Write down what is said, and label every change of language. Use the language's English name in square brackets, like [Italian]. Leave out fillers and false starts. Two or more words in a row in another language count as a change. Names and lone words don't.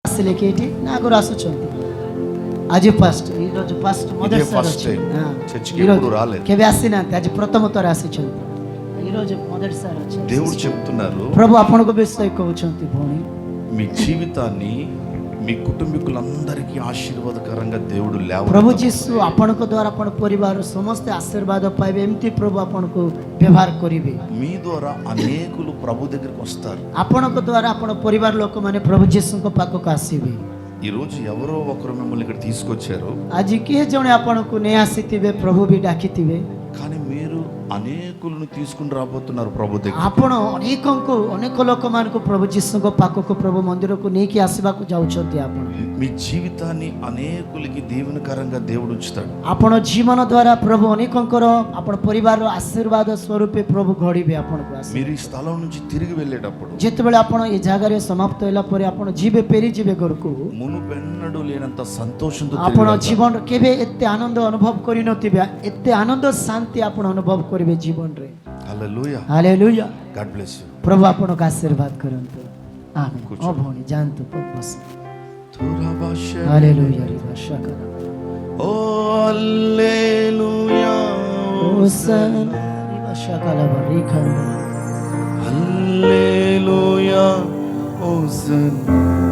[Odia] ଆସିଲେ କି ଏଠି ନା ଆଗରୁ ଆସୁଛନ୍ତି? ଆଜି ଫାଷ୍ଟ [Telugu] ఈరోజు ఫస్ట్ మొదటిసారి ఎప్పుడు రాలేదు. [Odia] କେବେ ଆସିନାହାନ୍ତି, ଆଜି ପ୍ରଥମ ଥର ଆସିଛନ୍ତି, [Telugu] ఈరోజు మొదటిసారి వచ్చారు. దేవుడు చెప్తున్నారు, [Odia] ప్రభు ଆପଣଙ୍କ ବିଷୟ କହୁଛନ୍ତି ଭଉଣୀ, [Telugu] మీ జీవితాన్ని మీ కుటుంబీకులందరికీ ఆశీర్వాదకరంగా దేవుడు [Odia] ପ୍ରଭୁ ଯୀଶୁ ଆପଣଙ୍କ ଦ୍ୱାରା ଆପଣ ପରିବାର ସମସ୍ତେ ଆଶୀର୍ବାଦ ପାଇବେ, ଏମିତି ପ୍ରଭୁ ଆପଣଙ୍କୁ ବ୍ୟବହାର କରିବେ. [Telugu] మీ ద్వారా అనేకులు ప్రభు దగ్గరికి వస్తారు. [Odia] ଆପଣଙ୍କ ଦ୍ୱାରା ଆପଣ ପରିବାର ଲୋକମାନେ ପ୍ରଭୁ ଯୀଶୁଙ୍କ ପାଖକୁ ଆସିବେ. [Telugu] ఈ రోజు ఎవరో ఒకరు మిమ్మల్ని ఇక్కడ తీసుకొచ్చారు, [Odia] ଆଜି କିଏ ଜଣେ ଆପଣଙ୍କୁ ନେଇ ଆସିଥିବେ, ପ୍ରଭୁ ବି ଡାକିଥିବେ, [Telugu] కానీ మీరు అనేకులను తీసుకుని రాబోతున్నారు ప్రభు దగ్గర. [Odia] ଆପଣ ଅନେକ ଲୋକମାନଙ୍କୁ ପ୍ରଭୁ ଯୀଶୁଙ୍କ ପାଖକୁ ପ୍ରଭୁ ମନ୍ଦିରକୁ ନେଇକି ଆସିବାକୁ ଯାଉଛନ୍ତି. ଆପଣ [Telugu] మీ జీవితాన్ని అనేకులకి దీవెనకరంగా దేవుడు ఉంచుతాడు. [Odia] ଆପଣ ଜୀବନ ଦ୍ୱାରା ପ୍ରଭୁ ଅନେକଙ୍କର ଆପଣ ପରିବାରର ଆଶୀର୍ବାଦ ସ୍ୱରୂପେ ପ୍ରଭୁ ଗଢ଼ିବେ ଆପଣଙ୍କୁ ଆସି. [Telugu] మీరు ఈ స్థలం నుంచి తిరిగి వెళ్ళేటప్పుడు [Odia] ଯେତେବେଳେ ଆପଣ ଏ ଜାଗାରେ ସମାପ୍ତ ହେଲା ପରେ ଆପଣ ଯିବେ, ଫେରିଯିବେ ଘରକୁ, [Telugu] మునుపెన్నడూ లేనంత సంతోషంతో [Odia] ଆପଣ ଜୀବନ କେବେ ଏତେ ଆନନ୍ଦ ଅନୁଭବ କରିନଥିବେ, ଏତେ ଆନନ୍ଦ ଶାନ୍ତି ଆପଣ ଅନୁଭବ କରିବେ ଜୀବନରେ. [Telugu] హల్లెలూయా. [Odia] ହାଲେଲୁୟା. [English] God bless you. [Odia] ପ୍ରଭୁ ଆପଣଙ୍କୁ ଆଶୀର୍ବାଦ କରନ୍ତୁ. ଆମେନ୍. ଓ ଭଉଣୀ ଯାଆନ୍ତୁ, ବସ. ହାଲେଲୁୟା ରେ ଭାଷାକର. ଓ ହାଲେଲୁୟା. ହୋସାନା ରେ ଭାଷାକల ବରିଖା. [Telugu] హల్లెలూయా. హోసన్నా.